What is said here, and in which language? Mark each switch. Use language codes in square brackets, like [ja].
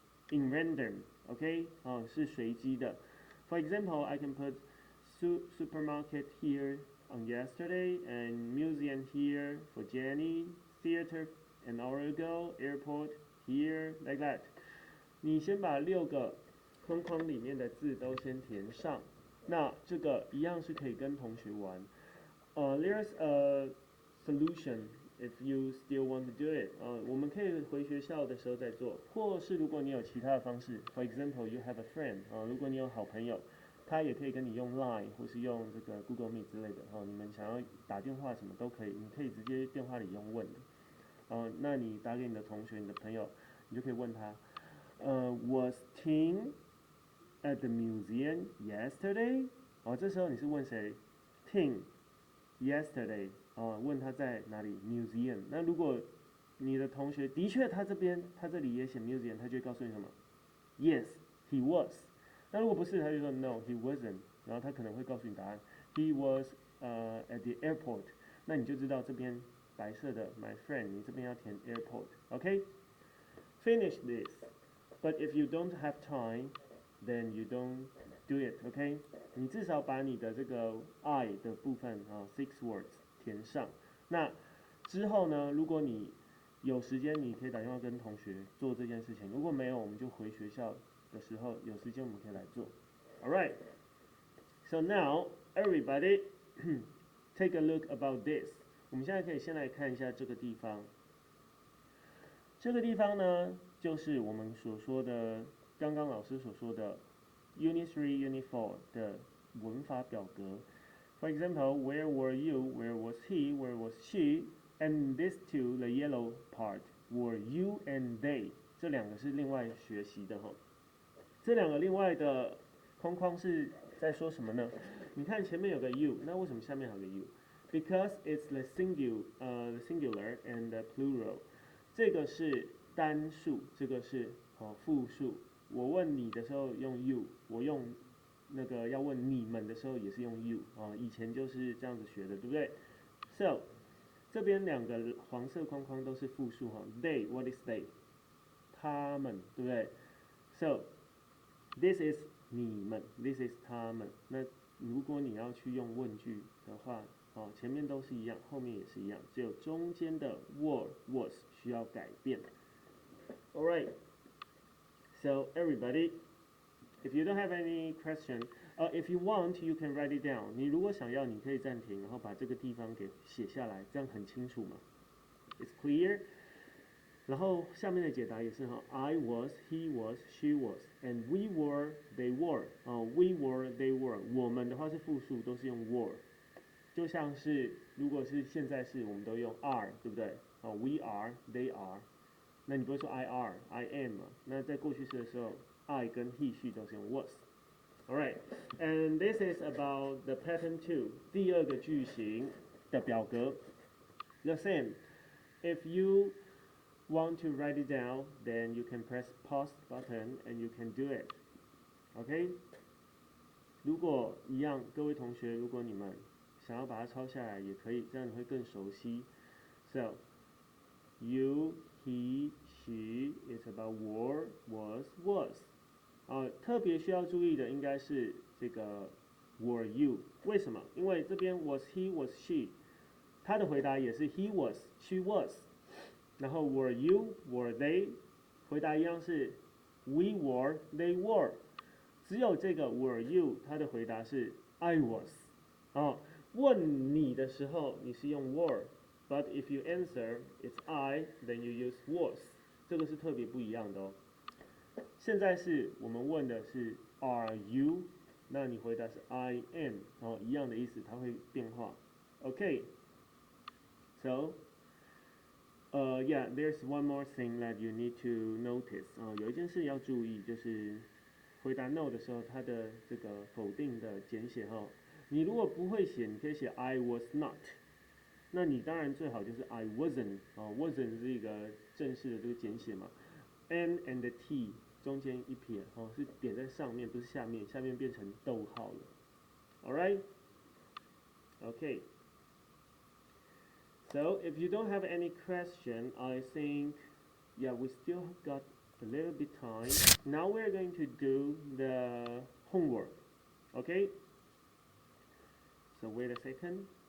[en] In random, okay? [zh] 是随机的。 [en] For example, I can put supermarket here on yesterday, and museum here for Jenny, theater an hour ago, airport here, like that. [zh] 你先把6个框框里面的字都先填上，那这个一样是可以跟同学玩。 [en] There's a solution if you still want to do it. [zh] 我们可以回学校的时候再做，或是如果你有其他的方式 ， [en] For example, you have a friend. [zh] 如果你有好朋友。他也可以跟你用 Line 或是用这个 Google Meet 之类的，你们想要打电话什么都可以，你可以直接电话里用问的，那你打给你的同学、你的朋友，你就可以问他， [en] Was Tim at the museum yesterday？ [zh] 这时候你是问谁 ？Tim yesterday， 问他在哪里 museum。那如果你的同学的确他这里也写 museum， 他就会告诉你什么 ？ [en] Yes, he was。 [zh] 那如果不是，他就说 [en] No, he wasn't。 [zh] 然后他可能会告诉你答案 ，He was [en] at the airport， [zh] 那你就知道这边白色的 [en] my friend， [zh] 你这边要填 [en] airport，OK？Finish this，but if you don't have time，then you don't do it，OK？ [zh] 你至少把你的这个 I 的部分6 words 填上。那之后呢，如果你有时间，你可以打电话跟同学做这件事情；如果没有，我们就回学校的时候有时间我们可以来做。 [en] All right. So now everybody take a look about this. [zh] 我们现在可以先来看一下这个地方。这个地方呢，就是我们所说的，刚刚老师所说的 Unit 3, Unit 4的文法表格。 [en] For example, where were you? Where was he? Where was she? And these two, the yellow part, were you and they. [zh] 这两个是另外学习的哈。这两个另外的框框是在说什么呢？你看前面有个 you， 那为什么下面还有个 you？ [en] Because it's the singular and the plural. [zh] 这个是单数，这个是复数。我问你的时候用 you， 我用那个要问你们的时候也是用 you 以前就是这样子学的，对不对 ？So 这边两个黄色框框都是复数 [en] They, what is they？ [zh] 他们，对不对 ？So this is 你们 ，this is 他们。那如果你要去用问句的话，前面都是一样，后面也是一样，只有中间的 were was 需要改变。 [en] All right. So everybody, if you don't have any question, if you want, you can write it down. [zh] 你如果想要，你可以暂停，然后把这个地方给写下来，这样很清楚嘛。 [en] It's clear. [zh] 然后下面的解答也是 [en] I was, he was, she was, and we were, they were. We were, they were. [zh] 我们的话是复数，都是用 were。就像是如果是现在式，我们都用 are， 对不对？ [en] We are, they are。 [zh] 那你不会说 I are, I am 嘛？那在过去式的时候 ，I 跟 he, she 都是用 was。 [en] Alright, and this is about the pattern 2， [zh] 第二个句型的表格。 [en] The same. If you want to write it down, then you can press pause button and you can do it. OK? [zh] 如果一样，各位同学，如果你们想要把它抄下来也可以，这样你会更熟悉。 [en] So, you, he, she is about were, was. [zh] 特别需要注意的应该是这个 were you。为什么？因为这边 was he, was she， 他的回答也是 he was, she was。然后 were you, were they， 回答一样是 we were, they were。只有这个 were you， 他的回答是 I was。问你的时候你是用 [en] were，but if you answer it's I, then you use was。 [zh] 这个是特别不一样的哦。现在是我们问的是 Are you？那你回答是 I am， 一样的意思，它会变化。 [en] Okay, so yeah, there's one more thing that you need to notice。 [zh] 有一件事要注意，就是回答 no 的时候，它的这个否定的简写你如果不会写，你可以写 I was not。那你当然最好就是 I wasn't，wasn't 是一个正式的这个简写嘛。 N and T 中间一撇是点在上面，不是下面，下面变成逗号了。 [en] Alright? Okay. So if you don't have any question, I think, yeah, we still got a little bit time. Now we're going to do the homework. Okay? So wait a second.